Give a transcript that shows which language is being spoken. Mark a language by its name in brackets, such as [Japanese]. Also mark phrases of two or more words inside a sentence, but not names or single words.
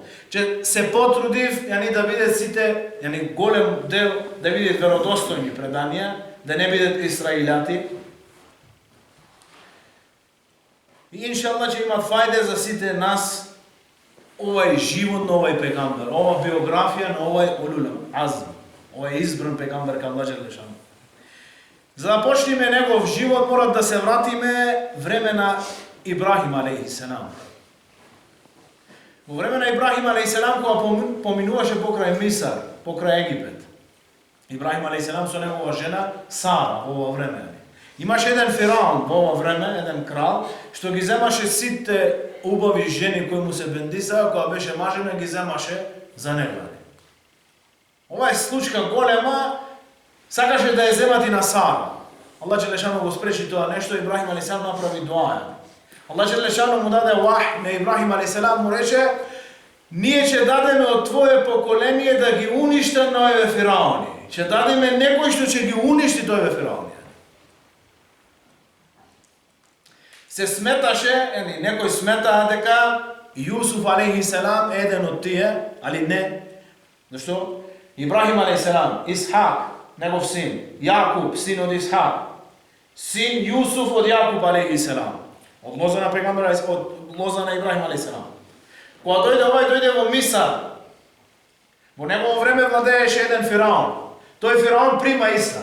[Macedonian] Че се потрудив да бидат сите, голем дел да бидат веродостојни преданија, да не бидат исраиляти. И иншалла ќе имат фајде за сите нас овај живот на овај пегамбер, ова биографија на овај [Arabic] أولو العزم. [Macedonian] Ова е избран пегамбер кај [Arabic] الله جل شأنه. [Macedonian] За да почнеме негов живот, мора да се вратиме време на Ибрахим [Arabic] عليه السلام. [Macedonian] Во време на Ибрахим [Arabic] عليه السلام, [Macedonian] кога поминуваше покрај Мисар, покрај Египет. Ибрахим [Arabic] عليه السلام [Macedonian] со негова жена Сара во ова време. Имаше еден фараон во ова време, еден крал, што ги земаше сите убави жени кои му се бендисаа, кога беше мажена, ги земаше за него. Ова е случка голема, сакаше да ја земати на Сара. [Arabic] الله جل شأنه [Macedonian] го спречи тоа нешто, Ибрахим [Arabic] عليه السلام [Macedonian] направи дуа. [Arabic] الله جل شأنه [Macedonian] му даде вах на Ибрахим [Arabic] عليه السلام, [Macedonian] му рече: ние ќе дадеме од твое поколение да ги уништат на овие фараони. Ќе дадеме некој што ќе ги уништи овие фараони. Се сметаше, некој смета дека Јусуф [Arabic] عليه السلام [Macedonian] е еден од тие, али не. Зашто? Ибрахим [Arabic] عليه السلام, [Macedonian] Исхак, негов син, Јакуб, син од Исхак, син Јусуф од Јакуб [Arabic] عليه السلام, [Macedonian] од лоза на пегамбера, од лоза на Ибрахим [Arabic] عليه السلام. [Macedonian] Кога дојде во Мисар, во негово време владееше еден фараон. Тој фараон прима ислам.